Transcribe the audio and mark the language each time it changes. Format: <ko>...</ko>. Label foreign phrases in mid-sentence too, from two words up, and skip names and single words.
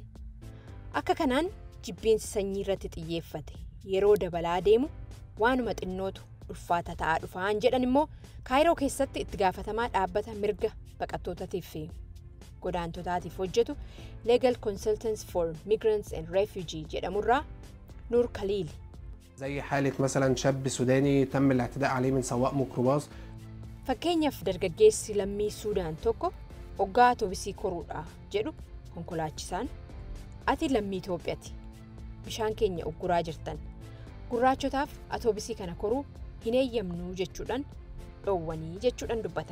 <om>Akka kanaan jibbiinsi sanyii irratti xiyyeeffate yeroo dabalaa deemu waanuma xinnootu ulfaata ta'aa dhufaan jedhan immoo Kaayiroo keessatti itti gaafatamaa dhaabbata mirga baqattootaatiif fi godaantotaatiif hojjetu Legal Consultants for Migrants and Refugees jedhamurraa Nur Khalil.</om> <ar>زي حالة مثلا شاب سوداني تم الاعتداء عليه من سواق ميكروباص.</ar> <om>Fakkeenyaaf dargaggeessi lammii Suudaan tokko hoggaa Atoobisii koruudha jedhu konkolaachisaan ati lammii Itoophiyaati. Bishaan keenya ugguraa jirtan. Gurraachotaaf Atoobisii kana koruu hin eeyyamnu jechuudhaan dhoowwanii jechuudhaan dubbatan.</om>